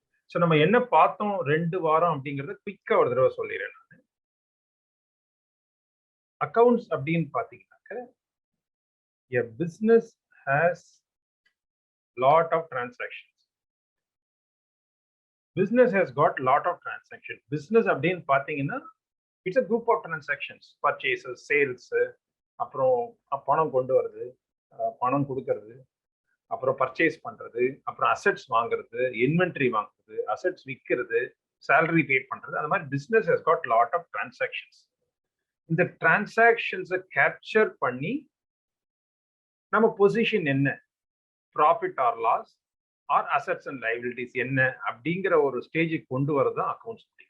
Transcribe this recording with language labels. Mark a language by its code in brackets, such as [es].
[ta] So நம்ம என்ன பார்த்தோம் 2 வாரம் அப்படிங்கறத குயிக்கா ஒரு தடவை சொல்லிடுறேன் நான். அக்கவுண்ட்ஸ் அப்படின்னு பாத்தீங்கன்னாக்க, [en] a business has lot of transactions. Business has got lot of transactions. Business [ta] அப்படின்னு பாத்தீங்கன்னா [en] It's a group of transactions. [ta] Purchases, sales, அப்புறம் பணம் கொண்டு வருது, பணம் கொடுக்கறது, அப்புறம் பர்ச்சேஸ் பண்றது, அப்புறம் அசெட்ஸ் வாங்குறது, இன்வென்ட்ரி வாங்குறது, அசெட்ஸ் விற்கிறது, சேலரி பே பண்றது. அந்த மாதிரி [en] Business has got lot of transactions. [ta] இந்த டிரான்சாக்ஷன்ஸை கேப்சர் பண்ணி நம்ம பொசிஷன் என்ன, [en] profit or loss or assets and liabilities [ta] என்ன அப்படிங்கிற ஒரு ஸ்டேஜுக்கு கொண்டு வரது தான் அக்கௌண்ட்ஸ்.